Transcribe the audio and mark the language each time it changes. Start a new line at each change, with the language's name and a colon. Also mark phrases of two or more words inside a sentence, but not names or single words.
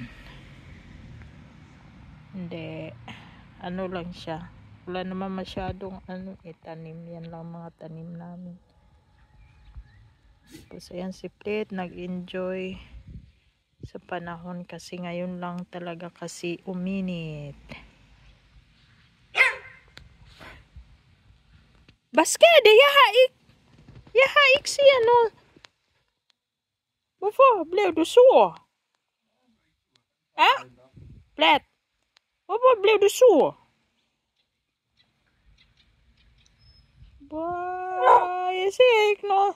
Filipino: Hindi. Ano lang siya. Wala naman masyadong tanim. Yan lang mga tanim namin. Tapos ayan si Plet. Nag-enjoy sa panahon kasi ngayon lang talaga kasi uminit.
Danish: Baskede, jeg har ikke set noget. Hvorfor blev du sur? Ja? Plet. Hvorfor blev du sur? Jeg ser ikke noget.